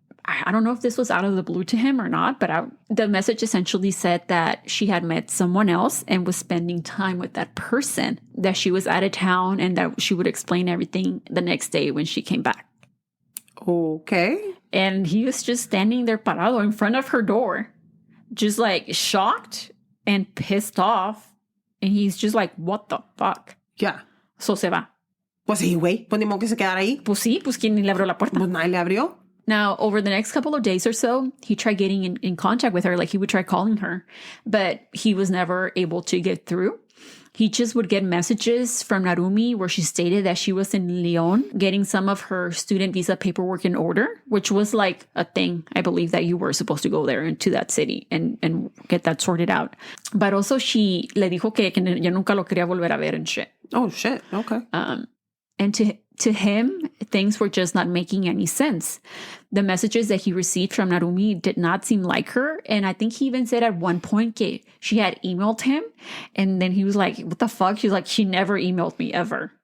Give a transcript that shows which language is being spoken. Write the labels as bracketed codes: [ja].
[en] I don't know if this was out of the blue to him or not, but the message essentially said that she had met someone else and was spending time with that person, that she was out of town, and that she would explain everything the next day when she came back. Okay. And he was just standing there [es] parado [en] in front of her door, just like shocked and pissed off. And he's just like, what the fuck? Yeah. [es] So se va. Pues sí, güey. Pues ni modo que se quedara ahí. Pues sí, pues ¿quién le abrió la puerta? Pues nadie le abrió. [en] Now, over the next couple of days or so, he tried getting in contact with her. Like, he would try calling her, but he was never able to get through. He just would get messages from Narumi where she stated that she was in Lyon getting some of her student visa paperwork in order, which was like a thing. I believe that you were supposed to go there into that city and get that sorted out. But also she [es] le dijo que ya nunca lo quería volver a ver [en] and shit. Oh, shit. Okay. And to him, things were just not making any sense. The messages that he received from Narumi did not seem like her. And I think he even said at one point that she had emailed him. And then he was like, what the fuck? She's like, she never emailed me ever.